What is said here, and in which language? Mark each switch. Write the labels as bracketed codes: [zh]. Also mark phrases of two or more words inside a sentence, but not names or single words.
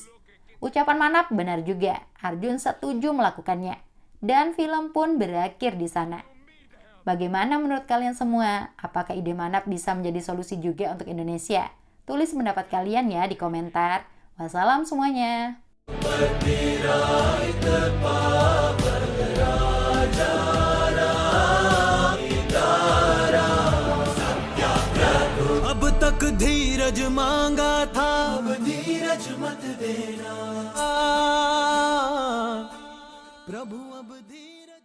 [id] Ucapan Manap benar juga. Arjun setuju melakukannya. Dan film pun berakhir di sana. Bagaimana menurut kalian semua? Apakah ide Manap bisa menjadi solusi juga untuk Indonesia? Tulis pendapat kalian ya di komentar. Wassalam semuanya. [hi] अब तक धीरज मांगा था, अब धीरज मत देना प्रभु, अब धीरज